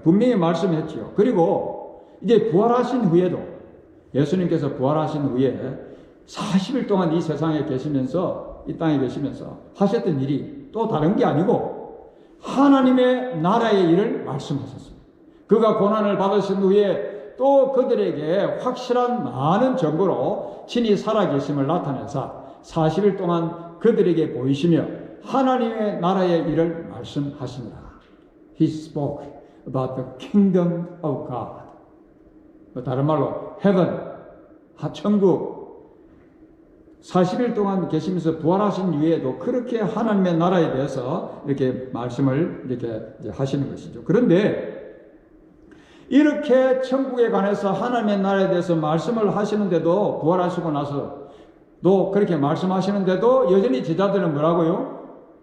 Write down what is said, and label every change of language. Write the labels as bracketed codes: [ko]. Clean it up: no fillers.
[ko] 분명히 말씀했지요. 그리고 이제 부활하신 후에도 예수님께서 부활하신 후에 40일 동안 이 세상에 계시면서 이 땅에 계시면서 하셨던 일이 또 다른 게 아니고 하나님의 나라의 일을 말씀하셨습니다. 그가 고난을 받으신 후에 또 그들에게 확실한 많은 증거로 친히 살아계심을 나타내서 40일 동안 그들에게 보이시며 하나님의 나라의 일을 말씀하시니라. [en] He spoke about the kingdom of God. [ko] 다른 말로 heaven, 천국. 40일 동안 계시면서 부활하신 이후에도 그렇게 하나님의 나라에 대해서 이렇게 말씀을 이렇게 하시는 것이죠. 그런데 이렇게 천국에 관해서 하나님의 나라에 대해서 말씀을 하시는데도 부활하시고 나서도 그렇게 말씀하시는데도 여전히 제자들은 뭐라고요?